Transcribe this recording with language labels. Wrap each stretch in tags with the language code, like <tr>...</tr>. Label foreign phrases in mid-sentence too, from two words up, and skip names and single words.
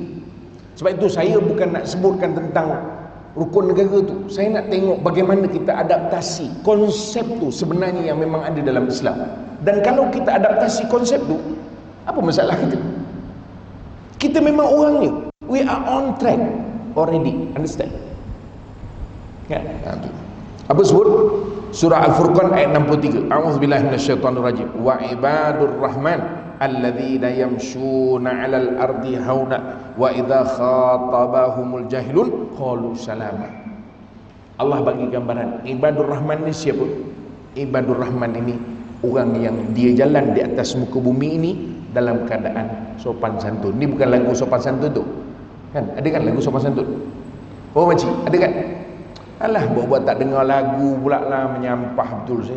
<ms>Sebab itu saya bukan nak sebutkan tentang rukun negara tu, saya nak tengok bagaimana kita adaptasi konsep tu sebenarnya yang memang ada dalam Islam. Dan kalau kita adaptasi konsep tu, apa masalah kita? Kita memang orangnya,</ms> <en>we are on track already, understand?</en> <ms>Ya, apa sebut? Surah Al-Furqan ayat 63.</ms> <ar>أعوذ بالله من الشيطان الرجيم. وعباد الرحمن الذين يمشون على الأرض هونا وإذا خاطبهم الجاهلون قالوا سلاما.</ar> <ms>Allah bagi gambaran</ms> <ar>عباد الرحمن</ar> <ms>ni siapa?</ms> <ar>عباد الرحمن</ar> <ms>ini orang yang dia jalan di atas muka bumi ini dalam keadaan sopan santun. Ni bukan lagu sopan santun tu kan? Ada kan lagu sopan santun? Oh makcik, ada kan? Alah, buat-buat tak dengar lagu pula lah, menyampah betul saya.</ms>